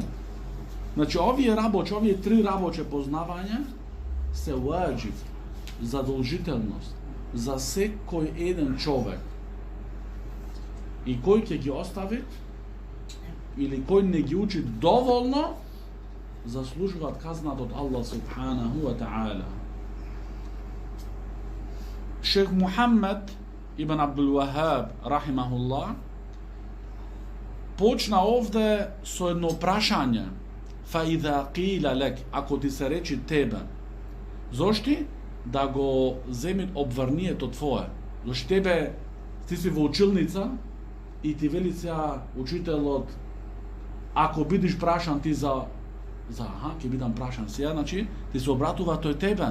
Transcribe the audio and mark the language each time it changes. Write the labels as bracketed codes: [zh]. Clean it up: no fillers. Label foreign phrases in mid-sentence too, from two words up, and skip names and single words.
[mk] Значи овие 3 работи познавање се ваџиб, задолжителност за секој еден човек. И кој ќе ги остави или кој не ги учи доволно, заслужуваат казната од Аллах [ar] سبحانه وتعالى. [mk] Шейх Мухаммед ибн Абдул Вахаб рахимахуллах почна овде со едно прашање. [ar] فإذا قيل لك, [mk] ако ти се речи тебе, зошти да го земит обврнието твое? Зошто тебе ти си во училница и ти вели сега учителот, ако бидеш прашан ти за ќе бидам прашан сега, значи ти се обратува тој тебе.